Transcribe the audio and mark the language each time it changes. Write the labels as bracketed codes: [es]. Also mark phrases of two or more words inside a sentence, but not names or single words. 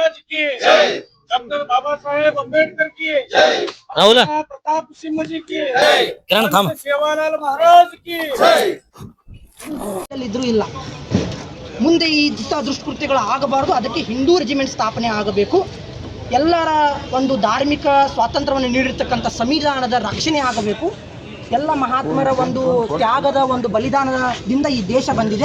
[hi] की, डॉक्टर बाबा साहेब अम्बेडकर की, राहुल प्रताप सिंह जी की, किरण थांब सेवालाल महाराज की. [kn] ಇದ್ರೂ ಇಲ್ಲ. ಮುಂದೆ ಈ ದುಷ್ಕೃತ್ಯಗಳು ಆಗಬಾರದು. ಅದಕ್ಕೆ ಹಿಂದೂ ರೆಜಿಮೆಂಟ್ ಸ್ಥಾಪನೆ ಆಗಬೇಕು. ಎಲ್ಲರ ಒಂದು ಧಾರ್ಮಿಕ ಸ್ವಾತಂತ್ರ್ಯವನ್ನು ನೀಡಿರ್ತಕ್ಕಂಥ ಸಂವಿಧಾನದ ರಕ್ಷಣೆ ಆಗಬೇಕು. ಎಲ್ಲ ಮಹಾತ್ಮರ ಒಂದು ತ್ಯಾಗದ ಒಂದು ಬಲಿದಾನದಿಂದ ಈ ದೇಶ ಬಂದಿದೆ.